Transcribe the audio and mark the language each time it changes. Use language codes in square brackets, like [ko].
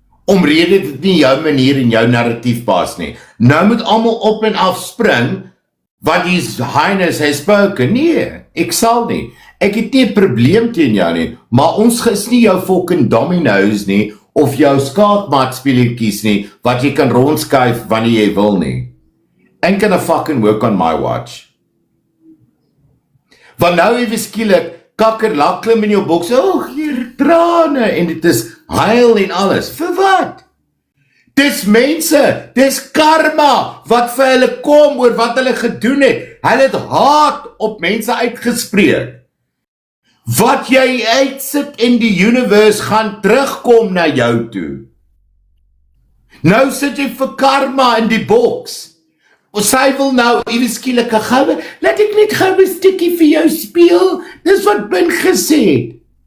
[af] omrede dit nie jou manier en jou narratief pas nie. Nou moet almal op en af spring, want [en] His Highness has spoken. [af] Nee, ek sal nie. Ek het nie 'n probleem teen jou nie, maar ons is nie jou fucking dominoes nie, of jou skaakmatspeletjies nie, wat jy kan rondskuif wanneer jy wil nie. [en] Ain't gonna fucking work on my watch. [af] Want nou ewe skielik, kakkerlak klim in jou boks, hier trane, en dit is huil en alles. Vir wat? Dis mense, dis karma, wat vir hulle kom oor wat hulle gedoen het. Hulle het haat op mense uitgespreek. Wat jy uitsit in die universe gaan terugkom na jou toe. Nou sit jy vir karma in die boks. Sy wil nou, ewe skielik, laat ek net gou 'n stukkie vir jou speel, dis wat Ben gesê het.